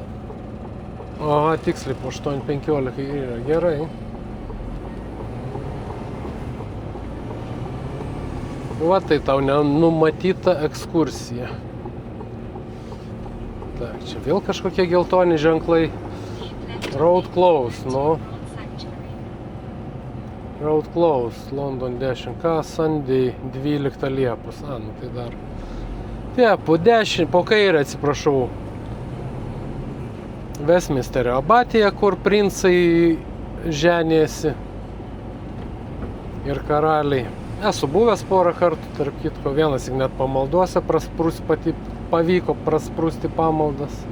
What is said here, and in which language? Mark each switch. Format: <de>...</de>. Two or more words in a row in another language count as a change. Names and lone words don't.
<lt>Aha, tiksliai po 8.15 yra. Gerai. Va, tai tau nenumatyta ekskursija. Tak, čia vėl kažkokie geltoni ženklai.</lt> <en>Road closed, nu. Road closed, London 10K, Sunday 12 Liepos.</en> <lt>A, nu tai dar. Ja, po 10, po kairę, atsiprašau, Westminsterio abatija, kur princai ženėsi ir karaliai. Esu buvęs porą kartų, tarp kitko, vienas net pamaldose pavyko prasprūsti pamaldas.</lt>